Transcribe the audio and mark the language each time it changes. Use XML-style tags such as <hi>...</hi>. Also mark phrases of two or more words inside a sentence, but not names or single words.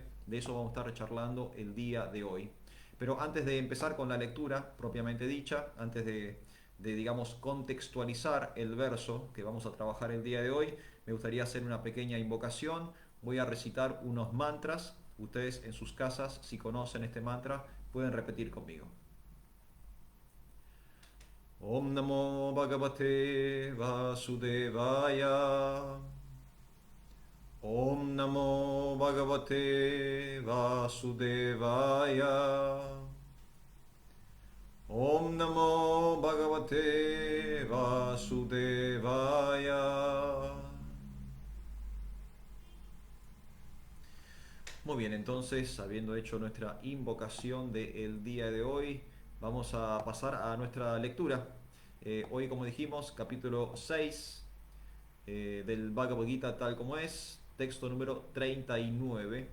<es>De eso vamos a estar charlando el día de hoy. Pero antes de empezar con la lectura propiamente dicha, antes de, digamos, contextualizar el verso que vamos a trabajar el día de hoy, me gustaría hacer una pequeña invocación. Voy a recitar unos mantras. Ustedes en sus casas, si conocen este mantra, pueden repetir conmigo.</es> <sa>ॐ नमो भगवते वासुदेवाय. ॐ नमो भगवते वासुदेवाय. ॐ नमो भगवते वासुदेवाय.</sa> <es>Muy bien, entonces, habiendo hecho nuestra invocación del día de hoy, vamos a pasar a nuestra lectura. Hoy, como dijimos, capítulo 6 del Bhagavad Gita tal como es, texto número 39.</es>